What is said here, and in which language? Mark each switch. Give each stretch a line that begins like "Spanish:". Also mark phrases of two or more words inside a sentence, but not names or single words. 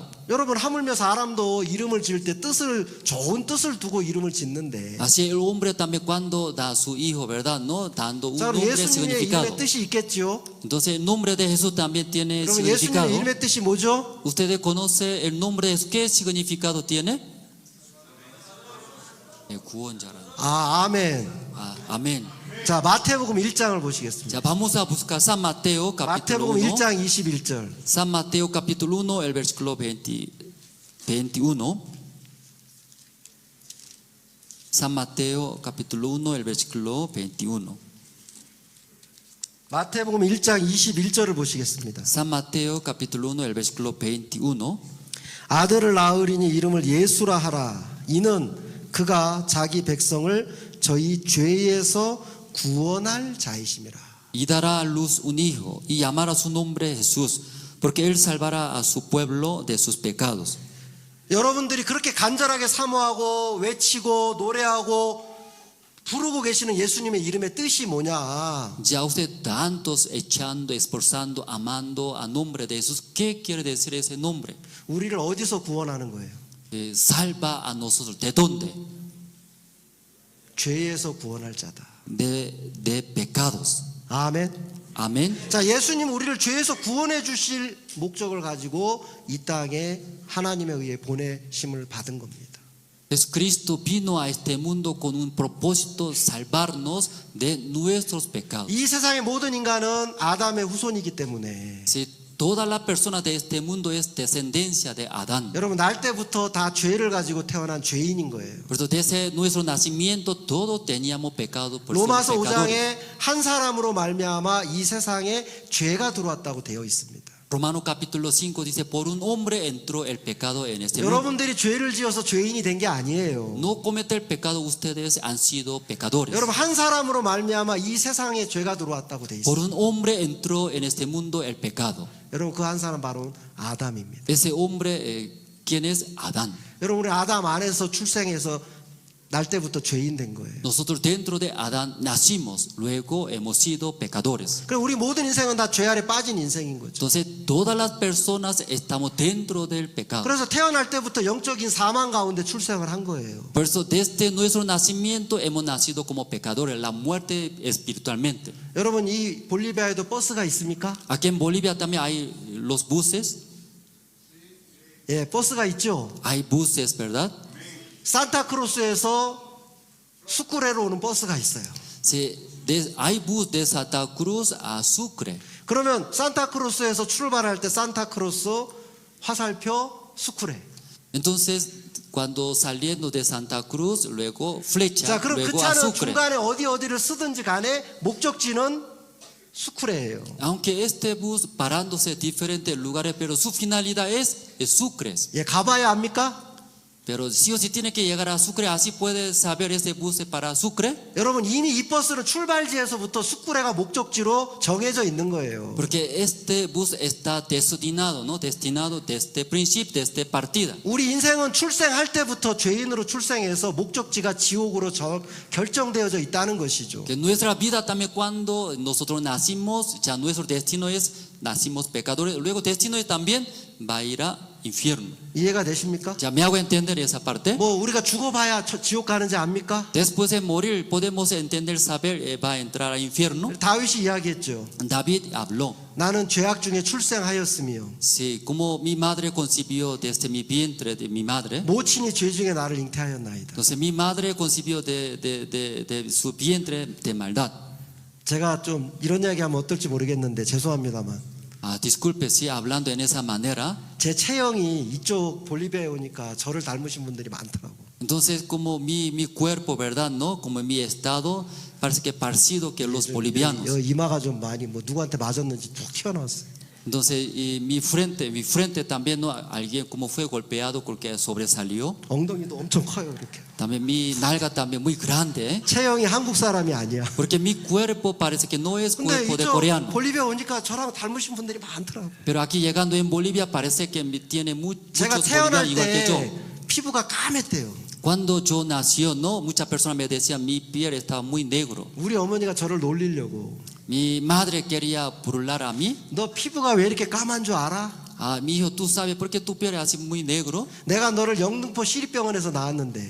Korean: 여러분 하물며 사람도 이름을 지을 때 좋은 뜻을 두고 이름을 짓는데
Spanish: Así el hombre también cuando da a su hijo, ¿verdad? No dando un
Korean: 자, 그럼
Spanish: nombre
Korean: 예수님의
Spanish: significado.
Korean: 이름의 뜻이 있겠지요?
Spanish: Entonces el nombre de Jesús también tiene
Korean: 그러면
Spanish: significado.
Korean: 예수님의 이름의 뜻이 뭐죠?
Spanish: ¿Ustedes conocen el nombre de Jesús? ¿Qué significado tiene?
Korean: 구원자라는. 아, 아멘.
Spanish: Amén.
Korean: 자, 마태복음 1장을 보시겠습니다.
Spanish: Ya vamos a buscar San Mateo capítulo
Korean: 마태복음 1. 1장 21절.
Spanish: San Mateo capítulo 1, el versículo 21. San Mateo capítulo 1, el versículo 21.
Korean: 마태복음 1장 21절을 보시겠습니다.
Spanish: San Mateo capítulo 1, el versículo 21.
Korean: 아들을 낳으리니 이름을 예수라 하라. 이는 그가 자기 백성을 저희 죄에서 구원할 자이심이라.
Spanish: Y dará a luz un hijo y llamará su nombre Jesús, porque él salvará a su pueblo de sus pecados.
Korean: 여러분들이 그렇게 간절하게 사모하고 외치고 노래하고 부르고 계시는 예수님의 이름의 뜻이 뭐냐?
Spanish: Ya usted tantos echando, esforzando, amando a nombre de Jesús, ¿qué quiere decir ese nombre?
Korean: 우리를 어디서 구원하는 거예요?
Spanish: Salva a nosotros. ¿De dónde?
Korean: 죄에서 구원할 자다.
Spanish: De pecados.
Korean: 아멘.
Spanish: Amén.
Korean: 자, 예수님 우리를 죄에서 구원해 주실 목적을 가지고 이 땅에 하나님에 의해 보내심을 받은 겁니다.
Spanish: Jesucristo vino a este mundo con un propósito, salvarnos de nuestros pecados.
Korean: 이 세상의 모든 인간은 아담의 후손이기 때문에
Spanish: Si toda la persona de este mundo es descendencia de Adán.
Korean: 여러분 날 때부터 다 죄를 가지고 태어난 죄인인 거예요.
Spanish: Por eso desde nuestro nacimiento todos teníamos pecado por ser
Korean: 로마서
Spanish: pecadores.
Korean: 5장에 한 사람으로 말미암아 이 세상에 죄가 들어왔다고 되어 있습니다.
Spanish: Romano capítulo 5 dice, por un hombre entró el pecado en este mundo.
Korean: 여러분들이 죄를 지어서 죄인이 된 게 아니에요.
Spanish: No cometer pecado, ustedes han sido pecadores.
Korean: 여러분 한 사람으로 말미암아 이 세상에 죄가 들어왔다고 되어
Spanish: Por
Korean: 있습니다.
Spanish: un hombre entró en este mundo el pecado.
Korean: 여러분 그 한 사람 바로 아담입니다.
Spanish: Ese hombre, ¿quién es? Adán.
Korean: 여러분 우리 아담 안에서 출생해서 날 때부터 죄인 된 거예요.
Spanish: Nosotros dentro de Adán nacimos, luego hemos sido pecadores.
Korean: 그럼 우리 모든 인생은 다 죄 아래 빠진 인생인 거죠.
Spanish: Entonces todas las personas estamos dentro del pecado.
Korean: 그래서 태어날 때부터 영적인 사망 가운데 출생을 한 거예요.
Spanish: Por eso desde nuestro nacimiento hemos nacido como pecadores, la muerte espiritualmente.
Korean: 여러분 이 볼리비아에도 버스가 있습니까?
Spanish: Aquí en Bolivia también hay los buses.
Korean: 예, 버스가 있죠.
Spanish: Hay buses, ¿verdad?
Korean: 산타크루스에서 수쿠레로 오는 버스가 있어요.
Spanish: Sí, hay bus de Santa Cruz a Sucre.
Korean: 그러면 산타크루스에서 출발할 때 산타크루스, 화살표, 수쿠레.
Spanish: Entonces, cuando saliendo de Santa Cruz, luego flecha,
Korean: 자, 그럼 그
Spanish: luego a
Korean: 차는 Sucre. 중간에 어디를 쓰든지 간에 목적지는 수쿠레예요.
Spanish: Aunque este bus parándose en diferentes lugares, pero su finalidad es Sucre.
Korean: 예, 가봐야 합니까?
Spanish: Pero sí o sí tiene que llegar a Sucre, así puede saber ese bus para Sucre.
Korean: 여러분 이미 이 버스는 출발지에서부터 수쿠레가 목적지로 정해져 있는 거예요.
Spanish: Porque este bus está destinado, ¿no? Destinado desde principio, desde partida.
Korean: 우리 인생은 출생할 때부터 죄인으로 출생해서 목적지가 지옥으로 결정되어져 있다는 것이죠.
Spanish: Que nuestra vida también cuando nosotros nacimos, ya nuestro destino es, nacimos pecadores, luego destino es también va a ir a infierno.
Korean: 이해가 되십니까?
Spanish: Ya me hago entender esa parte.
Korean: 뭐 우리가 죽어봐야 지옥 가는지 압니까?
Spanish: Después de morir podemos entender, saber, va a entrar al infierno.
Korean: 다윗이 이야기했죠.
Spanish: David habló.
Korean: 나는 죄악 중에 출생하였으며
Spanish: Sí, como mi madre concibió desde mi vientre de mi madre.
Korean: 모친이 죄 중에 나를 잉태하였나이다.
Spanish: Entonces mi madre concibió de su vientre de maldad.
Korean: 제가 좀 이런 이야기하면 어떨지 모르겠는데 죄송합니다만
Spanish: Disculpe si hablando en esa manera.
Korean: 제 체형이 이쪽 볼리비아에 오니까 저를 닮으신 분들이 많더라고.
Spanish: Entonces como mi cuerpo, ¿verdad? ¿No? Como mi estado parece que parecido que los bolivianos.
Korean: 이마가 좀 많이 뭐 누구한테 맞았는지 툭 튀어나왔어요.
Spanish: Entonces y mi frente también, ¿no? Alguien como fue golpeado porque sobresalió.
Korean: 엉덩이도 엄청 커요 이렇게.
Spanish: También mi nalga también muy grande.
Korean: 체형이 한국 사람이 아니야.
Spanish: Porque mi cuerpo parece que no es
Korean: 근데
Spanish: cuerpo de
Korean: 이쪽
Spanish: coreano.
Korean: 볼리비아 오니까 저랑 닮으신 분들이 많더라고.
Spanish: Pero aquí llegando en Bolivia parece que tiene
Korean: 제가
Spanish: muchos bolivianos
Korean: 태어날
Spanish: igual que yo.
Korean: 때 피부가 까맸대요.
Spanish: Cuando yo nació, no, muchas personas me decían mi piel estaba muy negro.
Korean: 우리 어머니가 저를 놀리려고
Spanish: Mi madre quería burlar a mí.
Korean: 너 피부가 왜 이렇게 까만 줄 알아?
Spanish: Ah, mi hijo, ¿tú sabes por qué tu piel es así muy negro?
Korean: 내가 너를 영등포 시립병원에서 낳았는데